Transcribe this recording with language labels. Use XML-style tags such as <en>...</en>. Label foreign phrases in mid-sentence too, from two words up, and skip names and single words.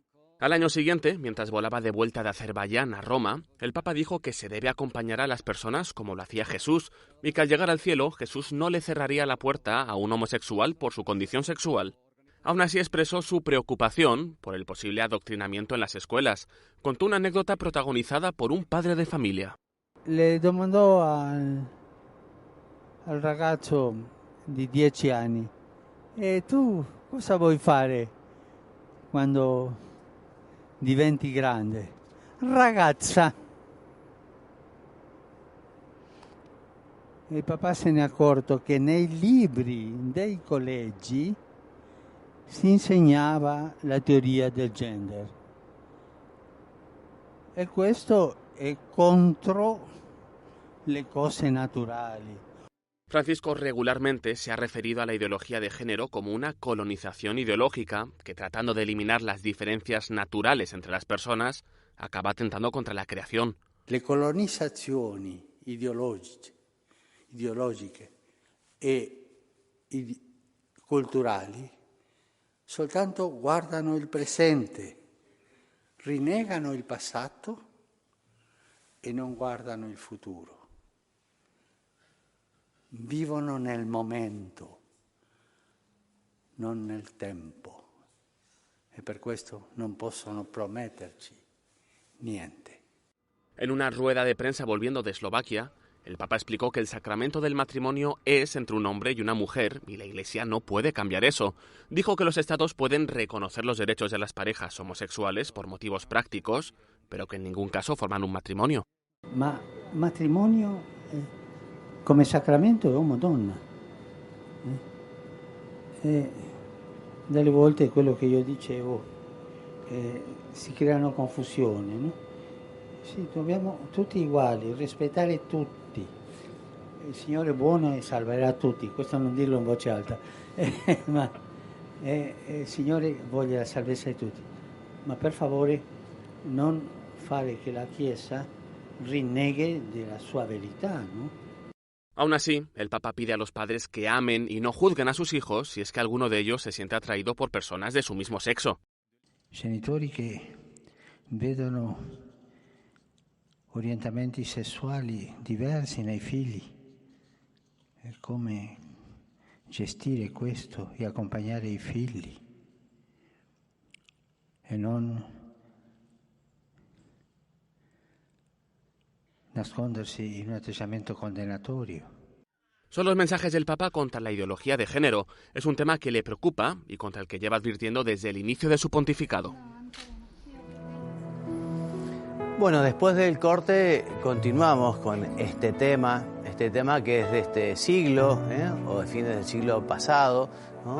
<es>Al año siguiente, mientras volaba de vuelta de Azerbaiyán a Roma, el Papa dijo que se debe acompañar a las personas como lo hacía Jesús y que al llegar al cielo Jesús no le cerraría la puerta a un homosexual por su condición sexual. Aún así expresó su preocupación por el posible adoctrinamiento en las escuelas. Contó una anécdota protagonizada por un padre de familia.</es> <it>Le domandò al ragazzo di 10 anni: "E tu cosa vuoi fare quando diventi grande?" "Ragazza." Il papà se ne è accorto che nei libri dei collegi si insegnava la teoria del gender. E questo è contro le cose naturali.</it> <es>Francisco regularmente se ha referido a la ideología de género como una colonización ideológica que, tratando de eliminar las diferencias naturales entre las personas, acaba atentando contra la creación.</es> <it>Le colonizzazioni ideologiche e culturali soltanto guardano il presente, rinnegano il passato e non guardano il futuro. Vivono nel momento, non nel tempo, e per questo non possono prometterci niente.</it> <es>En una rueda de prensa volviendo de Eslovaquia, el Papa explicó que el sacramento del matrimonio es entre un hombre y una mujer y la Iglesia no puede cambiar eso. Dijo que los estados pueden reconocer los derechos de las parejas homosexuales por motivos prácticos, pero que en ningún caso forman un matrimonio.</es> <it>Ma matrimonio come sacramento è uomo-donna. Delle volte è quello che io dicevo, si creano confusioni, no? Sì, dobbiamo tutti uguali, rispettare tutti. il Signore è buono e salverà tutti, questo non dirlo in voce alta, ma il Signore voglia la salvezza di tutti, ma per favore non fare che la Chiesa rinneghe della sua verità, ¿no?</it> <es>Aún así, el Papa pide a los padres que amen y no juzguen a sus hijos si es que alguno de ellos se siente atraído por personas de su mismo sexo.</es> <it>Genitori che vedono orientamenti sessuali diversi nei figli, per come gestire questo e accompagnare i figli e non nascondersi in un atteggiamento condannatorio.</it> <es>Son los mensajes del Papa contra la ideología de género. Es un tema que le preocupa y contra el que lleva advirtiendo desde el inicio de su pontificado. Bueno, después del corte continuamos con este tema que es de este siglo, o de fines del siglo pasado, ¿no?</es>